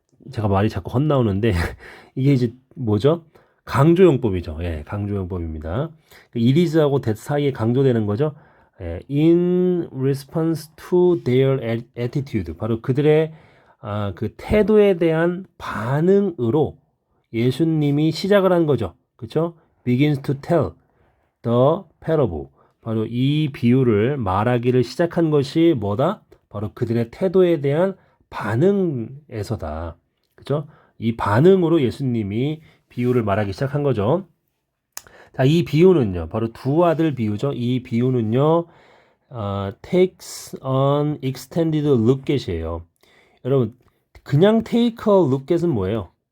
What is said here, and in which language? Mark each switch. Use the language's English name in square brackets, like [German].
[Korean] 제가 말이 자꾸 헛나오는데 이게 이제 뭐죠? 강조용법이죠. 예, 강조용법입니다. 이리스하고 that 사이에 강조되는 거죠. [English] In response to their attitude, [Korean] 바로 그들의 그 태도에 대한 반응으로 예수님이 시작을 한 거죠. 그렇죠? [English] Begins to tell the parable. [Korean] 바로 이 비유를 말하기를 시작한 것이 뭐다? 바로 그들의 태도에 대한 반응에서다. 그렇죠? 이 반응으로 예수님이 비유를 말하기 시작한 거죠. 자, 이 비유는요, 바로 두 아들 비유죠. 이 비유는요, [English] takes an extended look at [Korean] 이에요. 여러분, 그냥 [English] take a look at [Korean] 은 뭐예요?